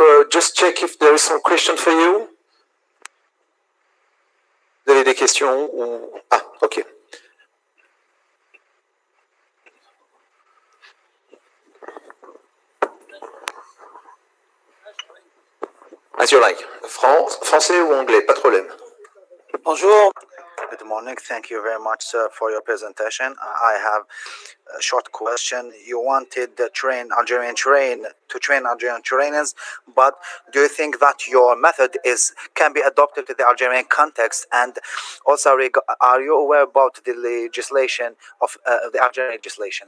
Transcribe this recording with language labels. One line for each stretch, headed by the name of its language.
English: Just check if there is some question for you.
French: Vous avez des questions ou... Ah, ok.
English: As you like.
French: Français ou anglais, pas de problème. Bonjour.
English: Good morning. Thank you very much, sir, for your presentation. I have a short question. You wanted to train Algerian trainers, but do you think that your method can be adopted to the Algerian context? And also, are you aware about the legislation of the Algerian legislation?